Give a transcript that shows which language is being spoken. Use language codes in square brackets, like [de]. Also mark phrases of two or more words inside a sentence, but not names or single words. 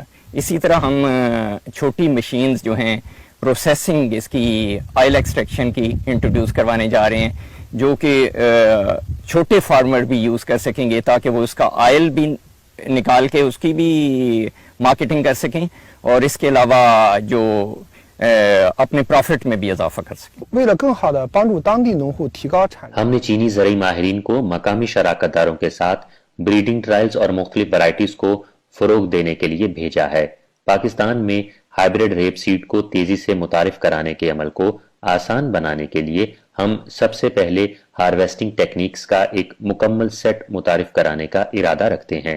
[ur] اسی طرح ہم چھوٹی مشینز جو ہیں پروسیسنگ اس کی [en] oil extraction [ur] کی انٹروڈیوس کروانے جا رہے ہیں، جو کہ چھوٹے فارمر بھی یوز کر سکیں گے تاکہ وہ اس کا آئل بھی نکال کے اس کی بھی مارکیٹنگ کر سکیں اور اس کے علاوہ جو اپنے پرافٹ میں بھی اضافہ کر سکیں. [zh] 为了更好的帮助当地农户提高产量， [ur] ہم نے چینی ضروری ماہرین کو مقامی شراکت داروں کے ساتھ [en] breeding trials [ur] اور مختلف ورائٹیز کو فروغ دینے کے لیے بھیجا ہے. پاکستان میں [en] hybrid rape seed [ur] کو تیزی سے متعارف کرانے کے عمل کو آسان بنانے کے لیے ہم سب سے پہلے [en] harvesting techniques [ur] کا ایک مکمل سیٹ متعارف کرانے کا ارادہ رکھتے ہیں.